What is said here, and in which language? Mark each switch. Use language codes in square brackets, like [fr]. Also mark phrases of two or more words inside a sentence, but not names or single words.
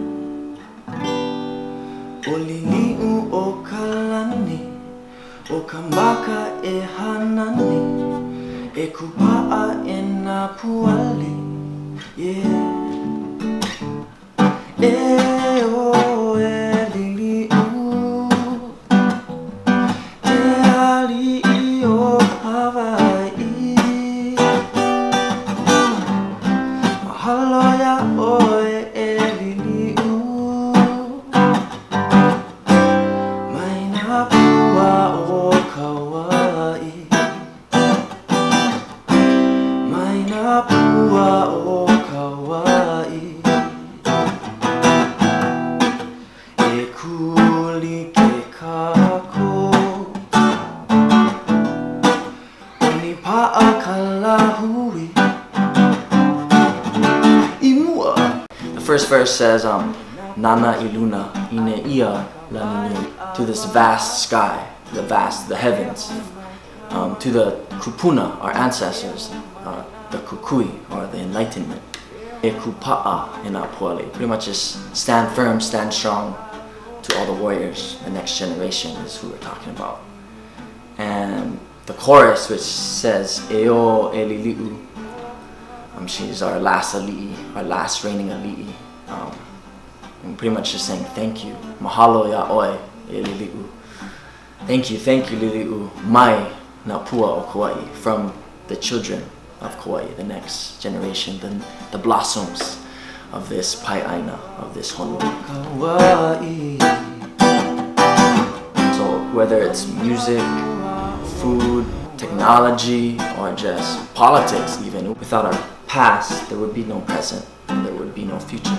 [haw] O lili'u o kalani, o ka maka e hanani, e kupa'a e nā puali, yeah. E o e lili'u, te ali'i o Hawaii. Mahalo ia 'oe e lili'u, mai nā pua o Kauai, mai nā pua o Kauai. E kuli ke kākou, oni pa'a ka lahui. [en] The first verse says, [haw] Nana iluna, ine ia lanini, [en] to this vast sky, the heavens, to the kupuna, our ancestors, the kukui, or the enlightenment, [haw] e kupa'a [en] in Apuali, pretty much just stand firm, stand strong, to all the warriors, the next generation is who we're talking about. And the chorus, which says, [haw] Eo e lili'u, [en] she's our last ali'i, our last reigning ali'i. And pretty much just saying thank you. [haw] Mahalo ia 'oe e lili'u. [en] Thank you lili'u, [haw] mai na pua o Kauai, [en] from the children of Kauai, the next generation, the blossoms of this pai'aina, of this honui. So whether it's music, food, technology, or just politics even, without our past, there would be no present, and there would be no future.